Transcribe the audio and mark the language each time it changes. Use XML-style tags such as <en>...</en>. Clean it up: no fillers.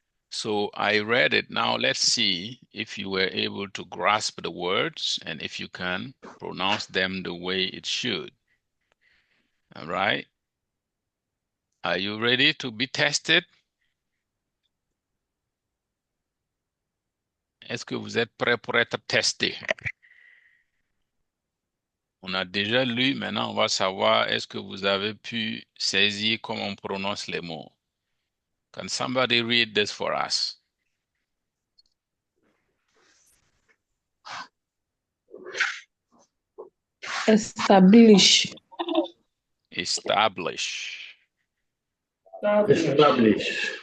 <en>So I read it. Now let's see if you were able to grasp the words and if you can pronounce them the way it should. All right. Are you ready to be tested?</en> <fr>Est-ce que vous êtes prêt pour être testé? On a déjà lu, maintenant on va savoir est-ce que vous avez pu saisir comment on prononce les mots.</fr> <en>Can somebody read this for us? Establish. Establish. Establish.</en>